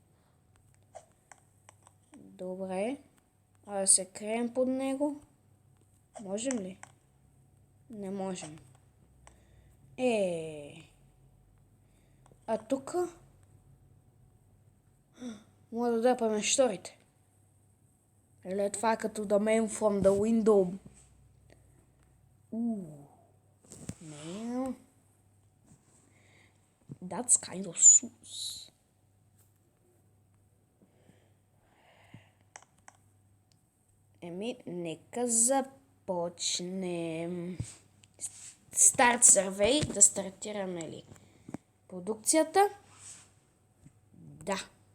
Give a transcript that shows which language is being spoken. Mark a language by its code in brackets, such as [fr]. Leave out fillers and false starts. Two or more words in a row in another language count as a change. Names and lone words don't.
[bg] Добре. А да се крием под него? Можем ли? Не можем. А тук? Може да дърпаме шторите. Или това е като [en] the man from the window. Man. That's kind of sus. [bg] Нека започнем. [en] Start Survey. [bg] Да стартираме ли продукцията? Да.